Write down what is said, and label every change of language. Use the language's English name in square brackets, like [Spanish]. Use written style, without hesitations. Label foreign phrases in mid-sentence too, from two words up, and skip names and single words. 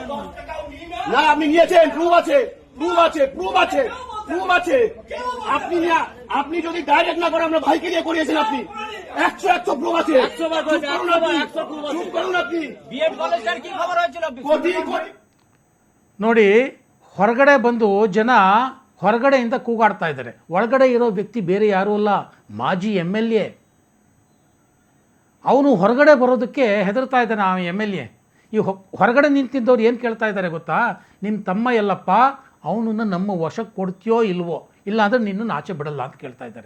[Bangla] না, আপনি নিয়েছেন, প্রুফ আছে, প্রুফ আছে, প্রুফ আছে, প্রুফ আছে। আপনি যদি ডাইরেক্ট না করে আমরা ভাইকে দিয়ে করিয়েছেন, আপনি 100 প্রুফ আছে। চুপ করুন আপনি। কোটি কোটি [Kannada] ನೋಡಿ, ಹೊರಗಡೆ ಬಂದು ಜನ ಹೊರಗಡೆಯಿಂದ ಕೂಗಾಡ್ತಾ ಇದ್ದಾರೆ. ಒಳಗಡೆ ಇರೋ ವ್ಯಕ್ತಿ ಬೇರೆ ಯಾರೂ ಅಲ್ಲ, ಮಾಜಿ MLA. ಅವನು ಹೊರಗಡೆ ಬರೋದಕ್ಕೆ ಹೆದರ್ತಾ ಇದ್ದಾನೆ ಆ MLA. ಈ ಹೊರಗಡೆ ನಿಂತಿದ್ದವ್ರು ಏನು ಕೇಳ್ತಾ ಇದ್ದಾರೆ ಗೊತ್ತಾ? ನಿಮ್ಮ ತಮ್ಮ ಎಲ್ಲಪ್ಪ, ಅವನನ್ನು ನಮ್ಮ ವಶಕ್ಕೆ ಕೊಡ್ತೀಯೋ ಇಲ್ವೋ, ಇಲ್ಲ ಅಂದರೆ ನಿನ್ನನ್ನು ಆಚೆ ಬಿಡಲ್ಲ ಅಂತ ಕೇಳ್ತಾ ಇದ್ದಾರೆ.